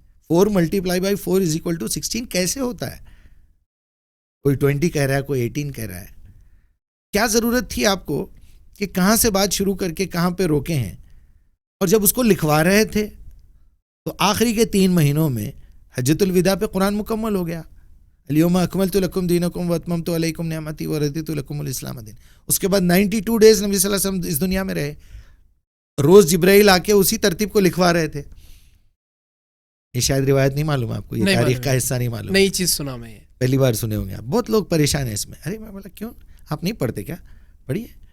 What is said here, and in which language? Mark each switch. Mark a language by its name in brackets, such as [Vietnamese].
[Urdu] 4 × 4 = 16 کیسے ہوتا ہے؟ کوئی 20 کہہ رہا ہے, کوئی 18 کہہ رہا ہے. کیا ضرورت تھی آپ کو کہ کہاں سے بات شروع کر کے کہاں پہ روکے ہیں؟ اور جب اس کو لکھوا رہے تھے تو آخری کے 3 مہینوں میں حجۃ الوداع پہ قرآن مکمل ہو گیا. [Arabic] الیوم اکملت لکم دینکم واتممت علیکم نعمتی ورضیت لکم الاسلام دین. [Urdu] اس کے بعد 92 ڈیز نبی صلی اللہ علیہ وسلم اس دنیا میں رہے. روز جبرائیل آ کے اسی ترتیب کو لکھوا رہے تھے. یہ شاید روایت نہیں معلوم آپ کو, یہ تاریخ کا حصہ نہیں معلوم. نئی چیز سنا میں, پہلی بار سنے ہوں گے آپ. بہت لوگ پریشان ہیں اس میں. ارے میں بولا کیوں, آپ نہیں پڑھتے کیا؟ پڑھیے.